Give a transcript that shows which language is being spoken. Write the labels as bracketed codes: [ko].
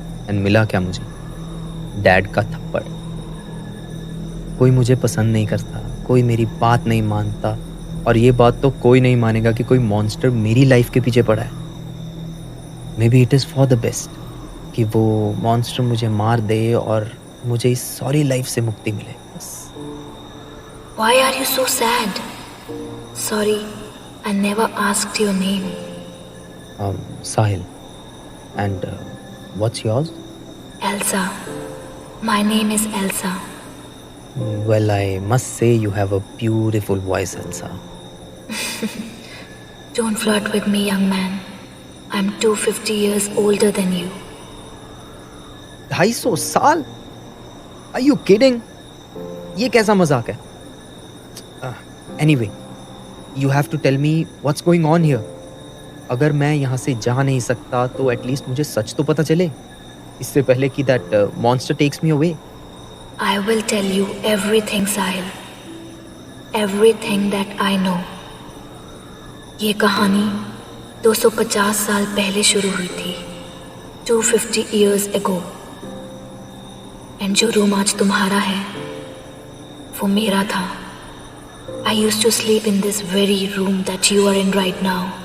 [hi] And मिला क्या मुझे? डैड का थप्पड़। कोई मुझे पसंद नहीं करता, कोई मेरी बात नहीं मानता, और ये बात तो कोई नहीं मानेगा कि कोई मॉन्स्टर मेरी लाइफ के पीछे पड़ा है। [en] Maybe it is for the best [hi] कि वो मॉन्स्टर मुझे मार दे और मुझे इस सॉरी लाइफ से मुक्ति मिले। बस। [en] Why are you so sad? Sorry, I never asked your name. Sahil. And what's yours? Elsa. My name is Elsa. Well, I must say you have a beautiful voice, Elsa. Don't flirt with me, young man. I'm 250 years older than you. [hi] 250 साल? [en] Are you kidding? [hi] ये कैसा मजाक है? [en] Anyway, you have to tell me what's going on here. [hi] अगर मैं यहाँ से जा नहीं सकता तो एटलीस्ट मुझे सच तो पता चले, इससे पहले कि [en] that monster takes me away. I will tell you everything, Sahil. Everything that I know. [hi] ये कहानी 250 साल पहले शुरू हुई थी, [en] 250 years ago. [hi] एंड जो रूम आज तुम्हारा है वो मेरा था. [en] I used to sleep in this very room that you are in right now.